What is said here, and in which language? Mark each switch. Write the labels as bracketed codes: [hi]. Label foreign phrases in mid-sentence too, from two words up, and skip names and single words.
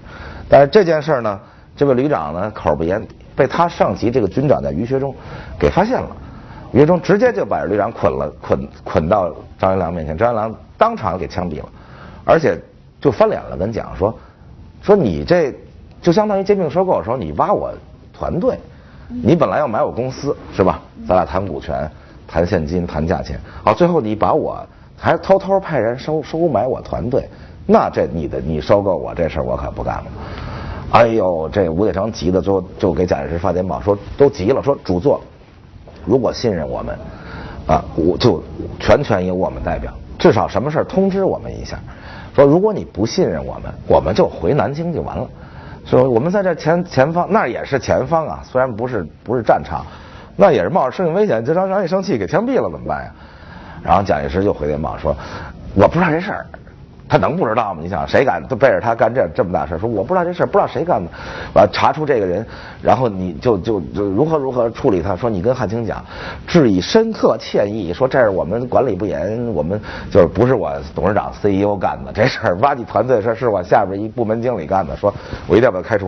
[zh] 但是這件事呢，這位旅長呢口不嚴，被他上級這個軍長叫於學忠給發現了，於學忠直接就把旅長捆到張學良面前，張學良當場給槍斃了，而且就翻臉了，跟蔣說你這就相當於兼併收購的時候，你挖我團隊，你本來要買我公司是吧？咱倆談股權、談現金、談價錢，好，最後你把我還偷偷派人收買我團隊，那這你收購我這事兒我可不幹了。哎呦，這吳鐵城急的就給蔣介石發電報，說都急了，說主座如果信任我們，我就全權由我們代表，至少什麼事通知我們一下。說如果你不信任我們就回南京就完了。說我們在這前方，那也是前方啊，雖然不是戰場，那也是冒着生命危險，就讓人一生氣給槍斃了怎麼辦呀？然後蔣介石就回電報說，我不知道這事兒。他能不知道嗎？你想誰敢都背着他幹這麼大事？說我不知道這事，不知道誰幹的，查出這個人，然後你就如何處理他？說你跟漢卿講，致以深刻歉意，說這是我們管理不嚴，我們就是不是我董事長 CEO 幹的這事兒，挖你團隊事是我下邊一部門經理幹的，說我一定要把他開除。